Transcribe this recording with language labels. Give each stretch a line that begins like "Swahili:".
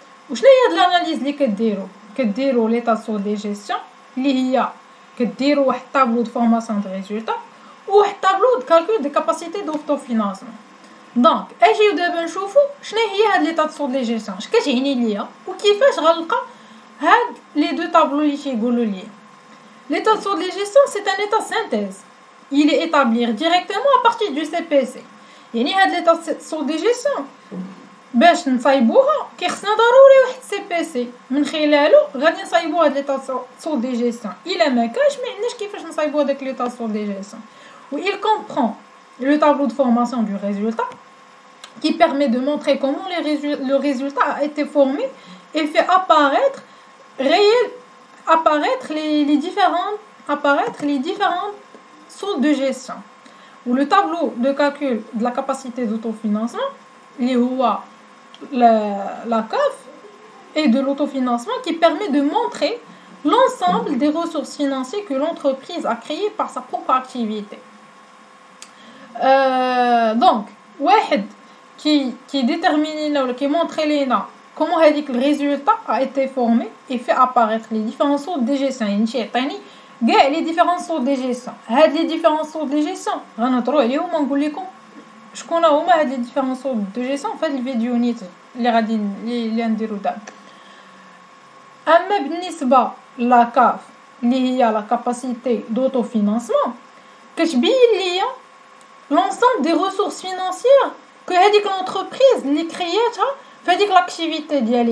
Arabic: وشنو هي هاد الاناليز اللي كديروا لي تاسو دي جيستيون اللي هي كديروا واحد طابلو دو فورماسيون دو ريزولطا وواحد طابلو دو كالكول دي كاباسيتي دوتو فينانسمون. دونك اجيو دابا نشوفوا شنو هي هاد لي تاسو دي جيستيون اش كتعني ليا وكيفاش غنلقى هاد لي دو طابلو اللي تيقولوا لي.
French: لي تاسو دي جيستيون سي ان état synthèse. Il est établi directement à partir du CPC.
Arabic: يعني هاد لي تاسو دي جيستيون باش نصايبوها كيخصنا ضروري واحد سي بي سي من خلالو غادي نصايبو هاد لي تاسو دي جيستيون. الا ما كانش ما عندناش كيفاش نصايبو هذاك لي تاسو دي جيستيون.
French: و il comprend le tableau de formation du résultat qui permet de montrer comment le résultat a été formé et fait apparaître les différentes sources de gestion. Ou le tableau de calcul de la capacité d'autofinancement, la CAF, et de l'autofinancement qui permet de montrer l'ensemble des ressources financières que l'entreprise a créées par sa propre activité. Donc, واحد qui détermine qui montre comment le résultat a été formé et fait apparaître les différentes sources de gestion.
Arabic: كاع لي ديفيرون سورس دي جيستيون. هاد لي ديفيرون سورس دي جيستيون غنهضروا عليهم ونقول لكم شكون هما هاد لي ديفيرون سورس دو جيستيون في هاد الفيديو نيت اللي غادي اللي نديرو دابا. اما بالنسبه لا كاف اللي هي لا كاباسيتي دوتو فينانسمون كتبين ليا لونسومبل دي ريسورس فينانسيير كو هذيك لونتربريز اللي كرياتها في هذيك لاكتيفيتي ديالها.